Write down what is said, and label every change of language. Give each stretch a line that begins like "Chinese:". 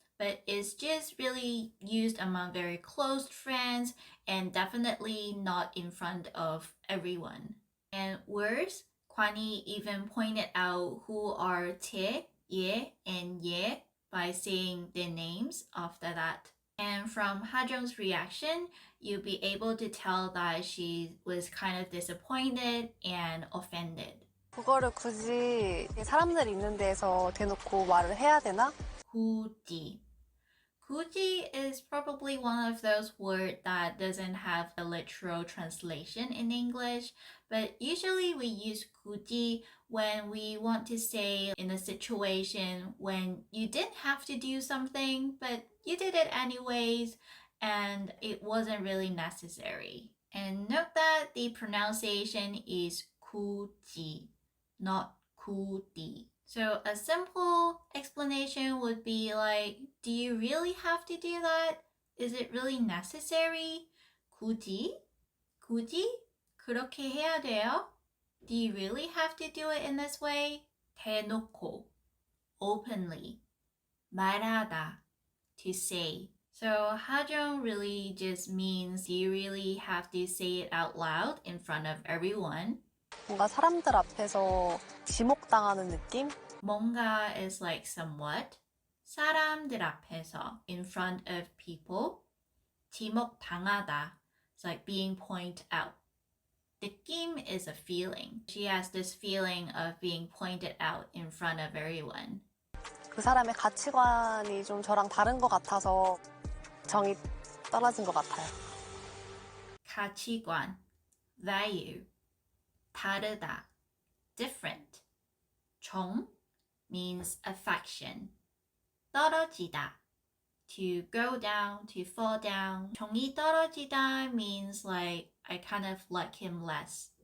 English: But it's just really used among very close friends and definitely not in front of everyone. And worse, Gwan Hee even pointed out who are 제, 예 and 예 by saying their names after that. And from Hajong's reaction, you'll be able to tell that she was kind of disappointed and offended.
Korean: 그거를 굳이 사람들 있는 데에서 대놓고 말을 해야 되나? 굳이.
English: 굳이 is probably one of those words that doesn't have a literal translation in English, but usually we use 굳이 when we want to say in a situation when you didn't have to do something, but you did it anyways, and it wasn't really necessary. And note that the pronunciation is 굳이, not 굳이. So a simple explanation would be like, do you really have to do that? Is it really necessary? 굳이? 굳이?
Korean: 그렇게 해야 돼요?
English: Do you really have to do it in this way? 대놓고, openly, 말하다, to say. So Hajong really just means you really have to say it out loud in front of everyone.
Korean: 뭔가 사람들 앞에서 지목당하는 느낌?
English: 뭔가 is like somewhat.
Korean: 사람들 앞에서,
English: in front of people. 지목당하다, it's like being pointed out. 느낌 is a feeling. She has this feeling of being pointed out in front of everyone.
Korean: 그 사람의 가치관이 좀 저랑 다른 것 같아서 정이 떨어진 것 같아요.
English: 가치관, value. 다르다, different. 정 means affection. 떨어지다, to go down, to fall down.
Korean: 정이 떨어지다
English: means like I kind of like him less.